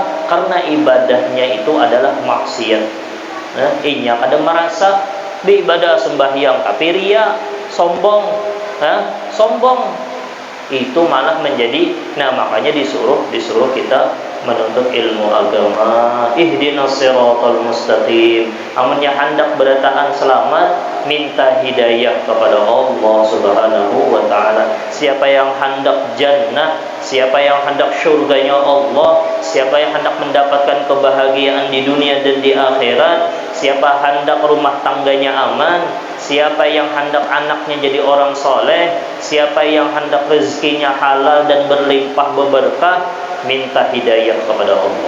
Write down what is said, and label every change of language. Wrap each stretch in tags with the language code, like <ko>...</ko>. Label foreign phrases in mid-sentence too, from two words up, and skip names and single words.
<id>Karena ibadahnya itu adalah maksiat. Nah, ia kada merasa beribadah sembahyang tapi ria, sombong, itu malah menjadi, nah makanya disuruh kita menuntut ilmu agama.</id> <ar>Ihdinas siratal mustaqim.</ar> <bjn>Amunnya hendak berataan selamat, minta hidayah kepada Allah</bjn> <ar>Subhanahu wa taala.</ar> <id>Siapa yang hendak jannah, siapa yang hendak syurganya Allah, siapa yang hendak mendapatkan kebahagiaan di dunia dan di akhirat, siapa hendak rumah tangganya aman, siapa yang hendak anaknya jadi orang soleh, siapa yang hendak rezekinya halal dan berlimpah berberkah, minta hidayah kepada Allah.</id>